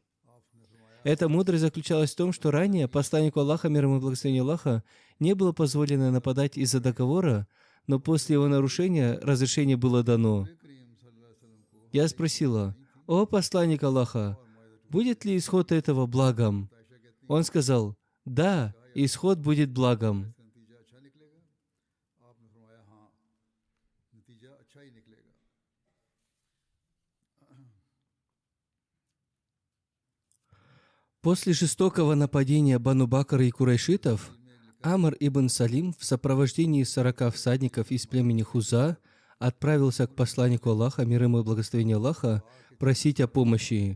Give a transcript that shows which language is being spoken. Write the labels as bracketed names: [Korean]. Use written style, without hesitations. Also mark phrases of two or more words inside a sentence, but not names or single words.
[Russian] Эта мудрость заключалась в том, что ранее посланнику Аллаха, мир ему и благословение Аллаха, не было позволено нападать из-за договора, но после его нарушения разрешение было дано. Я спросила: «О посланник Аллаха, будет ли исход этого благом?» Он сказал: «Да, исход будет благом». [Urdu] نتیجہ اچھا ہی نکلے گا. [Russian] После жестокого нападения Бану Бакра и курайшитов, Амр ибн Салим в сопровождении 40 всадников из племени Хуза отправился к посланнику Аллаха, мир ему и благословение Аллаха, просить о помощи.